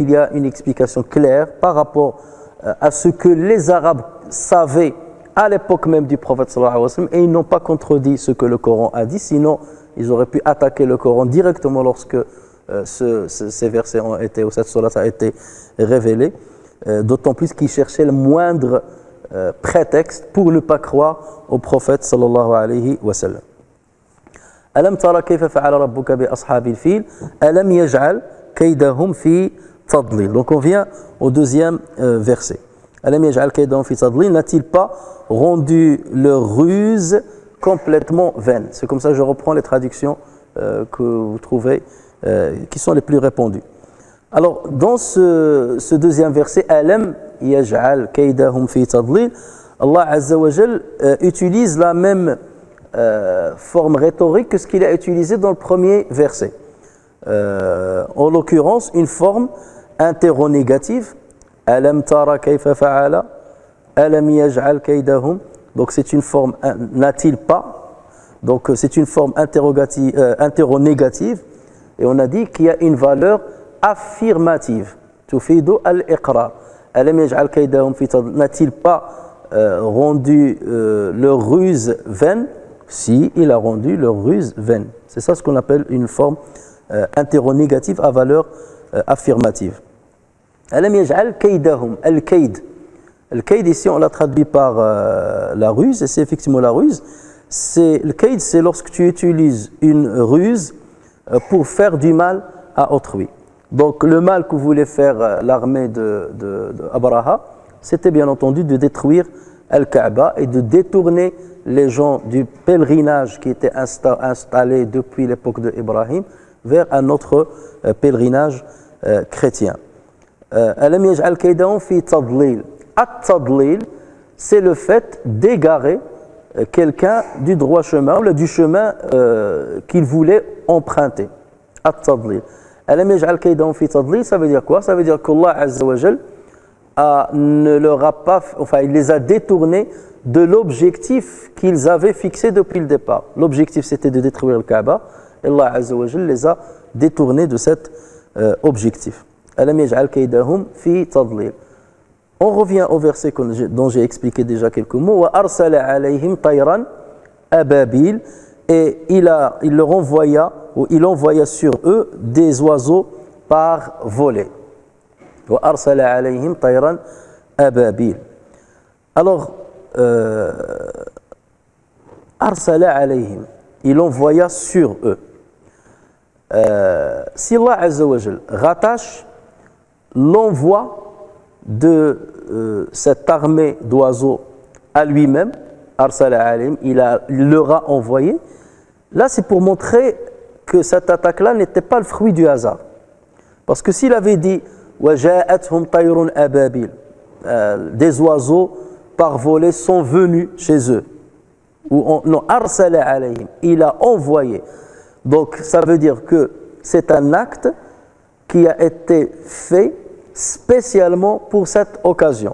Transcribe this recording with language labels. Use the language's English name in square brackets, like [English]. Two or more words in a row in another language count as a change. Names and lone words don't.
[French] y a une explication claire par rapport à ce que les Arabes savaient à l'époque même du prophète [Arabic] صلى الله عليه وسلم, [French] et ils n'ont pas contredit ce que le Coran a dit, sinon ils auraient pu attaquer le Coran directement lorsque ces versets ont été, ou cette sourate a été révélée, d'autant plus qu'ils cherchaient le moindre prétexte pour ne pas croire au prophète [Arabic] صلى الله عليه وسلم. ألم ترى كيف فعل ربك بأصحاب الفيل ألم يجعل كيدهم في تضليل. [French] Donc on vient au deuxième verset. [Arabic] ألم يجعل كيدهم في تضليل, [French] n'a-t-il pas rendu leur ruse complètement vaine? C'est comme ça que je reprends les traductions que vous trouvez, qui sont les plus répandues. Alors, dans ce deuxième verset, [Arabic] ألم يجعل كيدهم في تضليل, الله عز وجل [French] utilise la même forme rhétorique que ce qu'il a utilisé dans le premier verset. En l'occurrence, une forme interronégative. [Arabic] ألم تر كيف فعل، ألم يجعل كيدهم. [French] Donc, c'est une forme n'a-t-il pas. Donc, c'est une forme interronégative. Et on a dit qu'il y a une valeur affirmative. [Arabic] تفيد الإقرار. ألم يجعل كيدهم في تضليل. [French] N'a-t-il pas rendu leur ruse vaine? Si, il a rendu leur ruse vaine. C'est ça ce qu'on appelle une forme interronégative à valeur affirmative. [Arabic] ألم يجعل كيدهم. الكيد. [French] Al-kayd ici on l'a traduit par la ruse, et c'est effectivement la ruse. Le kayd, c'est lorsque tu utilises une ruse pour faire du mal à autrui. Donc le mal que voulait faire l'armée d'Abraha, c'était bien entendu de détruire Al-Kaaba et de détourner les gens du pèlerinage qui était installé depuis l'époque d'Ibrahim vers un autre pèlerinage chrétien. [Arabic] ألم يجعل كيدهم في تضليل. [French] At-tadlil, c'est le fait d'égarer quelqu'un du droit chemin ou du chemin qu'il voulait emprunter. [Arabic] التضليل. ألم يجعل كيدهم في تضليل, [French] ça veut dire quoi? Ça veut dire qu' [Arabic] الله عز وجل [French] ne leur a pas, enfin, il les a détournés de l'objectif qu'ils avaient fixé depuis le départ. L'objectif, c'était de détruire le Kaaba. Et [Arabic] الله عز وجل [French] les a détournés de cet objectif. [Arabic] ألم يجعل كيدهم في تضليل. [French] On revient au verset dont j'ai expliqué déjà quelques mots. [Arabic] وأرسل عليهم طيرا أبابيل. [French] Et il leur envoya, ou il envoya sur eux des oiseaux par volée. [Arabic] وأرسل عليهم طيرا أبابيل. Alors, أرسل عليهم, [French] il envoya sur eux. Si [Arabic] الله عز وجل [French] rattache l'envoi de cette armée d'oiseaux à lui-même, [Arabic] أرسل عليهم, [French] il leur a envoyé. Là, c'est pour montrer que cette attaque-là n'était pas le fruit du hasard. Parce que s'il avait dit [Arabic] وَجَاءَتْهُمْ طَيْرٌ أَبَابِيلٌ, [French] des oiseaux par volée sont venus chez eux, ou non, [Arabic] أرسل عليهم, [French] il a envoyé. Donc, ça veut dire que c'est un acte qui a été fait spécialement pour cette occasion.